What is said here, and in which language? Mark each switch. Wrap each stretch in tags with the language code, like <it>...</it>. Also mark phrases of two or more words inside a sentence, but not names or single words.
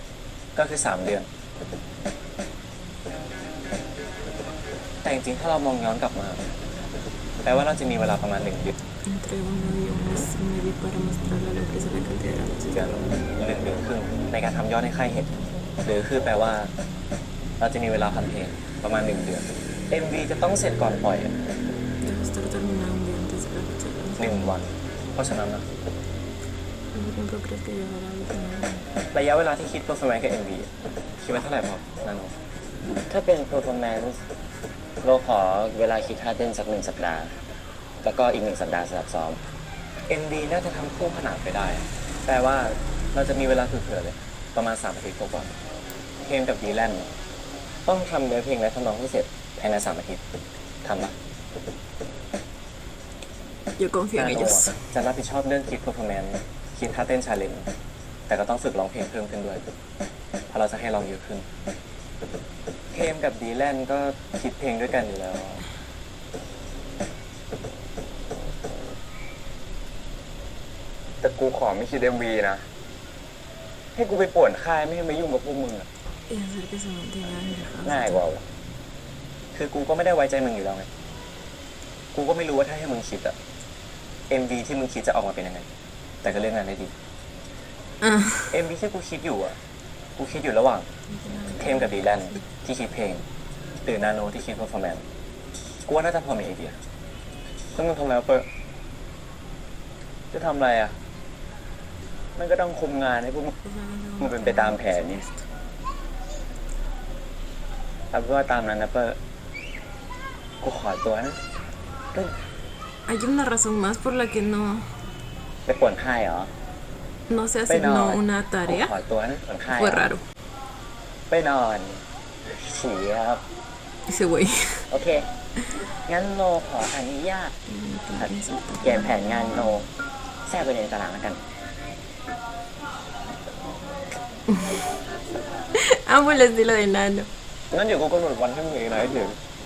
<th>ก็คือ3 เดือน แต่จริงๆถ้าเรามองย้อนกลับมา แปลว่าเราจะมีเวลาประมาณ1 เดือน</th> <es>Entre uno y un mes y medio para mostrarle a la empresa la cantidad de ganancias.</es> <th>1 เดือนครึ่งในการทำยอดให้ค่ายเห็นหรือคือแปลว่า เราจะมีเวลาทำเพลงประมาณ1 เดือน MV จะต้องเสร็จก่อนปล่อย</th> <es>Debe estar terminado un día antes de la fecha de lanzamiento.</es> <th>1 วัน เพราะฉะนั้นนะ</th> <es>¿Cuánto tiempo crees que llevará el final?</es> <th>ระยะเวลาที่คิด performance กับ MV คิดว่าเท่าไหร่พอนาโนถ้าเป็น performance เราขอเวลาคิดท่าเต้นสัก1 สัปดาห์ แล้วก็อีก1 สัปดาห์สำหรับซ้อม MV น่าจะทำคู่ขนานไปได้ แปลว่าเราจะมีเวลาเผื่อๆเลย ประมาณ3 อาทิตย์กว่าๆเพลงกับดีแลนด์ต้องทำเนื้อเพลงและทำนองให้เสร็จภายใน3 อาทิตย์ทำปะ</th> <es>Yo confío en</es> <th>นาโน</th> <es>ellos.</es> <th>จะรับผิดชอบเรื่องคิด performance คิดท่าเต้น challenge แต่ก็ต้องฝึกร้องเพลงเพิ่มขึ้นด้วยเพราะเราจะให้ร้องเยอะขึ้นเพลงกับดีแลนด์ก็คิดเพลงด้วยกันอยู่แล้ว แต่กูขอไม่คิด MV นะ ให้กูไปป่วนค่ายไม่ให้มายุ่งกับพวกมึงอะ</th> <es>Y hacer que se mantengan alejados.</es> <th>ง่ายกว่าวะคือกูก็ไม่ได้ไว้ใจมึงอยู่แล้วไง กูก็ไม่รู้ว่าถ้าให้มึงคิดอะ MV ที่มึงคิดจะออกมาเป็นยังไง แต่ก็เลือกงานได้ดี</th> <es>Ah.</es> <th>MV ที่กูคิดอยู่อะกูคิดอยู่ระหว่างเทมกับดีแลนด์ที่คิดเพลงหรือนาโนที่คิด performance กูว่าน่าจะพอมีไอเดีย แล้วมึงทำอะไรวะเปิดจะทำอะไรอะมันก็ต้องคุมงานให้พวกมึงเป็นไปตามแผนนี่เอาเป็นว่าตามนั้นนะเปิดกูขอตัวนะ</th> <es>Hay una razón más por la que</es> <th>ไปป่วนค่ายเหรอ</th> <es>no se</es> <th>ไปนอน</th> <es>asignó una</es> <th>กู</th> <es>tarea.</es> <th>ขอตัวนะป่วนค่าย</th> <es>Fue raro.</es> <th>ไปนอนเฉียบ</th> <es>Ese güey.</es> <th>โอเค งั้นโนขออนุญาตเปลี่ยนแผนงานโนแทรกไปในตารางแล้วกัน</th> <es>Amo el estilo de Nano.</es> <th>งั้นเดี๋ยวกูกำหนดวันให้มึงเองนะให้ถึง</th>